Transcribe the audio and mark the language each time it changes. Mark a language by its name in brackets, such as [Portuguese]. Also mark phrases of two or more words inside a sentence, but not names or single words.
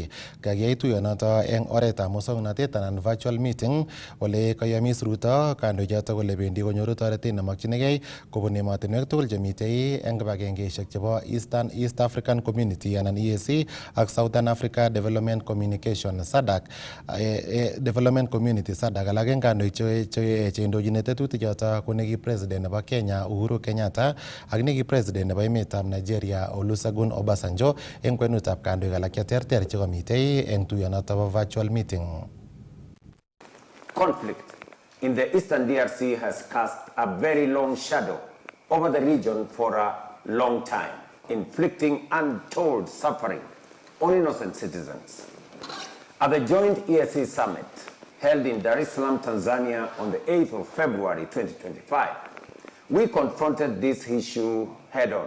[Kalenjin] Kayai tuyonoto en oretab muswoknotet anan [English] virtual meeting [Kalenjin] ole kayomis Ruto kandoichoto kole bendi konyoru toretet nemokyinigei kobun emotinwek tugul chemitei en kibagengeisiek chebo East African Community anan EAC ak Southern Africa Development Communication SADC Development Community SADC. Alak en kandoik cheindochin tetutik choto ko neki president nebo Kenya Uhuru Kenyatta ak neki president nebo emetab Nigeria Olusegun Obasanjo en kwenutab kandoik alak cheterter chekomitei en tuyonoto bo [English] virtual meeting. Conflict in the eastern DRC has cast a very long shadow over the region for a long time, inflicting untold suffering on innocent citizens. At the joint EAC summit held in Dar es Salaam, Tanzania on the 8th of February 2025, we confronted this issue head-on.